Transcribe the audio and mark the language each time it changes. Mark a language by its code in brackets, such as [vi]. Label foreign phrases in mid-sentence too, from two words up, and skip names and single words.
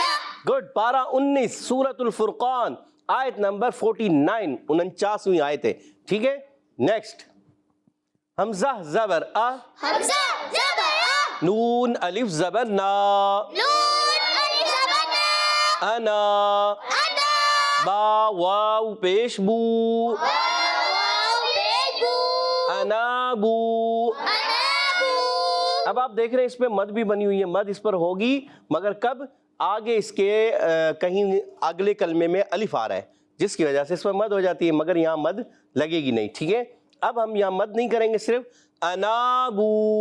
[ur] گڈ پارہ 19 سورۃ الفرقان آیت نمبر 49 49ویں آیت ہے ٹھیک ہے نیکسٹ حمزہ زبر آ حمزہ زبر آ نون الف زبر نا نون الف زبر نا انا انا با واو پیش بو واو پیش بو انا بو انا بو اب آپ دیکھ رہے ہیں اس پہ مد بھی بنی ہوئی ہے مد اس پر ہوگی مگر کب آگے اس کے کہیں اگلے کلمے میں الف آ رہا ہے جس کی وجہ سے اس پر مد ہو جاتی ہے مگر یہاں مد لگے گی نہیں ٹھیک ہے اب ہم یہاں مد نہیں کریں گے صرف انا بو